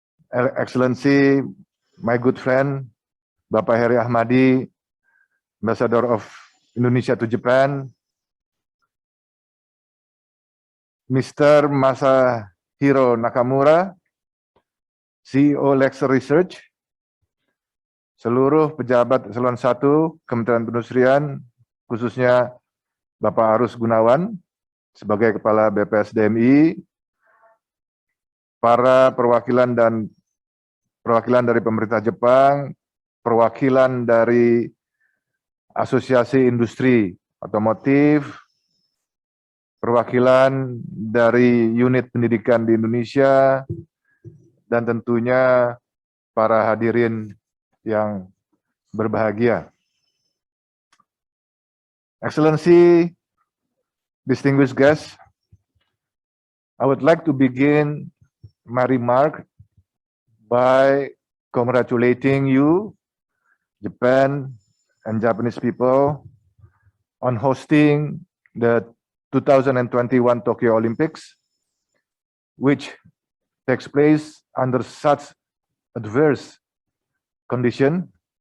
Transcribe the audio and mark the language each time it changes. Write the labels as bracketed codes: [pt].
[en] Excellency, my good friend, Bapak Heri Ahmadi, Ambassador of Indonesia to Japan. Mr. [id] Masahiro Nakamura, CEO Lexer Research, seluruh pejabat eselon 1 Kementerian Perindustrian, khususnya Bapak Arus Gunawan sebagai Kepala BPSDMI, para perwakilan dari pemerintah Jepang, perwakilan dari Asosiasi Industri Otomotif, perwakilan dari unit pendidikan di Indonesia, dan tentunya para hadirin yang berbahagia. [en] Excellency, distinguished guests, I would like to begin my remark by congratulating you, Japan and Japanese people, on hosting the 2021 Tokyo Olympics, which takes place under such adverse condition.